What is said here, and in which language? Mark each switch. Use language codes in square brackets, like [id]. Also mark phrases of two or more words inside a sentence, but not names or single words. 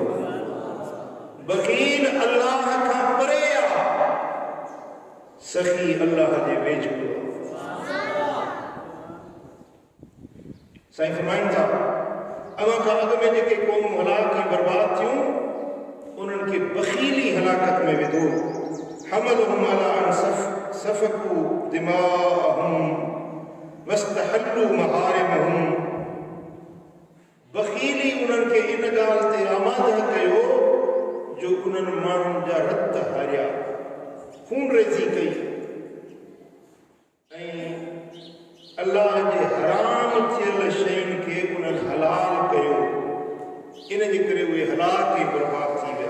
[sd] बख़ील अल्लाह खां परे आहे, सखी अल्लाह जे वेझो आहे। साईं फरमाइनि था, अव्हां खां अॻु में जेके क़ौमूं हलाक ऐं बर्बाद थियूं उन्हनि खे बख़ीली हलाकत में विधो। [ar] حملهم على أن سفكوا دماءهم واستحلوا محارمهم. [sd] बख़ीली उन्हनि खे इन ॻाल्हि ते आमादह कयो जो उन्हनि माण्हुनि जा रत हारिया, खून रेज़ी कई ऐं अल्लाह जे हराम थियल शयुनि खे उन्हनि हलाल कयो। इन जे करे उहे हलाक ऐं बर्बाद थी विया।